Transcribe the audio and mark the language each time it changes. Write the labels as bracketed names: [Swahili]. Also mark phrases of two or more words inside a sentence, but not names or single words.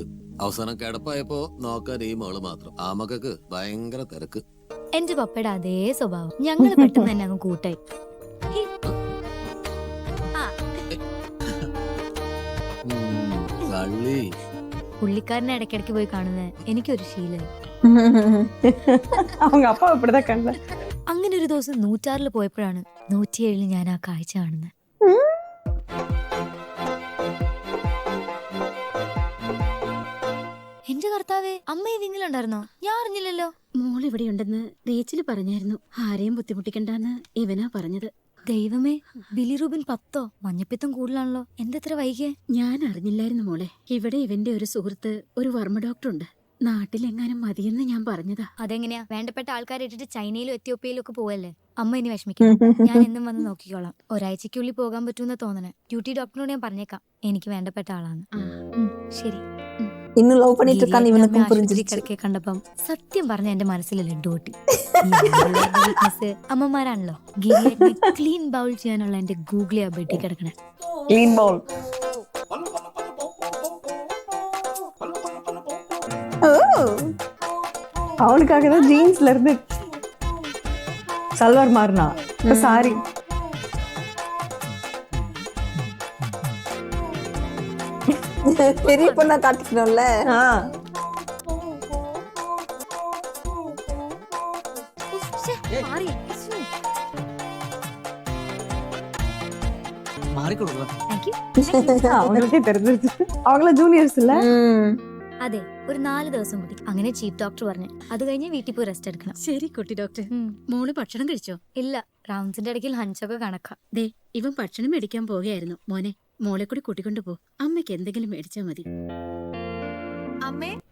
[Malayalam] അവസാനം കിടപ്പായപ്പോ നോക്കാൻ ഈ മോള് മാത്രം. ആ മക്കൾക്ക് ഭയങ്കര തിരക്ക്. എന്റെ പപ്പയുടെ അതേ സ്വഭാവം. ഞങ്ങള് പെട്ടെന്ന് തന്നെ അങ്ങ് കൂട്ടായി. കള്ളി. പുള്ളിക്കാരനെ ഇടയ്ക്കിടയ്ക്ക് പോയി കാണുന്നത് എനിക്കൊരു ശീലമായി. [Tamil] அவங்க அப்பா இப்படிதான் கண்ட. [Malayalam] അങ്ങനെ ഒരു ദിവസം 106 പോയപ്പോഴാണ് 107 ഞാൻ ആ കാഴ്ച കാണുന്നത്. എന്റെ കർത്താവേ, അമ്മ ഈ വിങ്ങിലുണ്ടായിരുന്നോ? ഞാൻ അറിഞ്ഞില്ലല്ലോ. മോൾ ഇവിടെ ഉണ്ടെന്ന് റേച്ചില് പറഞ്ഞായിരുന്നു. ആരെയും ബുദ്ധിമുട്ടിക്കണ്ടെന്ന് ഇവനാ പറഞ്ഞത്. ദൈവമേ, ബിലിറൂബിൻ 10 മഞ്ഞപ്പിത്തം കൂടുതലാണല്ലോ. എന്തെത്ര വൈകിയേ? ഞാൻ അറിഞ്ഞില്ലായിരുന്നു മോളെ. ഇവിടെ ഇവന്റെ ഒരു സുഹൃത്ത് ഒരു വർമ്മ ഡോക്ടർ ഉണ്ട്. നാട്ടിലെങ്ങാനും മതിയെന്ന് ഞാൻ പറഞ്ഞതാ. അതെങ്ങനെയാ? വേണ്ടപ്പെട്ട ആൾക്കാരെ ഇട്ടിട്ട് ചൈനയിലും എത്യോപ്യയിലും ഒക്കെ പോവല്ലേ. അമ്മ ഇനി വിഷമിക്കണം, ഞാൻ എന്നും വന്ന് നോക്കിക്കോളാം. ഒരാഴ്ചക്കുള്ളിൽ പോകാൻ പറ്റുമെന്ന് തോന്നണേ. [English] duty doctor [Malayalam] ഞാൻ പറഞ്ഞേക്കാം, എനിക്ക് വേണ്ടപ്പെട്ട ആളാണ്. ശരി. [Tamil] இன்னும் லவ் பண்ணிட்டு இருக்கான்னு இவனுக்கும் புரிஞ்சிருச்சு. [Malayalam] കിടക്കെ കണ്ടപ്പം സത്യം പറഞ്ഞ എന്റെ മനസ്സിൽ ലഡു പൊട്ടി. അമ്മമാരാണല്ലോ. ഗിരിയേട്ടനെ [English] clean bowl [Malayalam] ചെയ്യാനുള്ള എന്റെ ഗൂഗിളി ആ ബെഡി കിടക്കണേ. [English] clean bowl. [Tamil] அவனுக்காக தான் ஜீன்ஸ்ல இருந்து சல்வார் மாறினா. சாரி. பெரிய பொண்ணா காட்டிக்கணும்ல. [Malayalam] മാറിക്കൊടുക്കുക. [Tamil] அவங்களுக்கே தெரிஞ்சிருச்சு. அவங்கள ஜூனியர்ஸ் இல்ல. [Malayalam] അതെ, ഒരു 4 ദിവസം കൂടി. അങ്ങനെ [English] chief doctor [Malayalam] പറഞ്ഞു. അത് കഴിഞ്ഞ് വീട്ടിൽ പോയി റെസ്റ്റ് എടുക്കണം. ശരി കുട്ടി ഡോക്ടർ. മോള് ഭക്ഷണം കഴിച്ചോ? ഇല്ല, റൗണ്ട്സിന്റെ ഇടയ്ക്ക് ലഞ്ചൊക്കെ കണക്കാ. ദേ, ഇവൻ ഭക്ഷണം മേടിക്കാൻ പോകുകയായിരുന്നു. മോനെ, മോളെ കൂടി കൂട്ടിക്കൊണ്ടു പോ. അമ്മയ്ക്ക് എന്തെങ്കിലും മേടിച്ചാ മതി.